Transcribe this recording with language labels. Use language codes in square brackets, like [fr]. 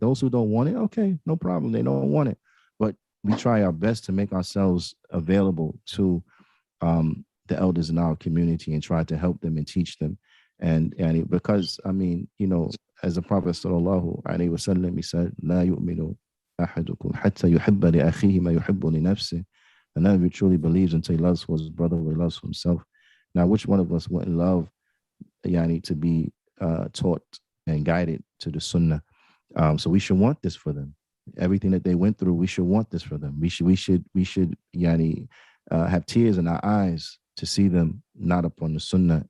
[en] Those who don't want it, okay, no problem. They don't want it. But we try our best to make ourselves available to the elders in our community and try to help them and teach them. And because, I mean, as the Prophet sallallahu alaihi wasallam, he said, [ar] La yu'minu أحدكم حتى يحب لأخيه ما يحب لنفسه. [en] And none of you truly believes until he loves for his brother what he loves for himself. Now, which one of us wouldn't love yani to be taught and guided to the sunnah? So we should want this for them. Everything that they went through, we should want this for them. We should yani have tears in our eyes to see them not upon the sunnah.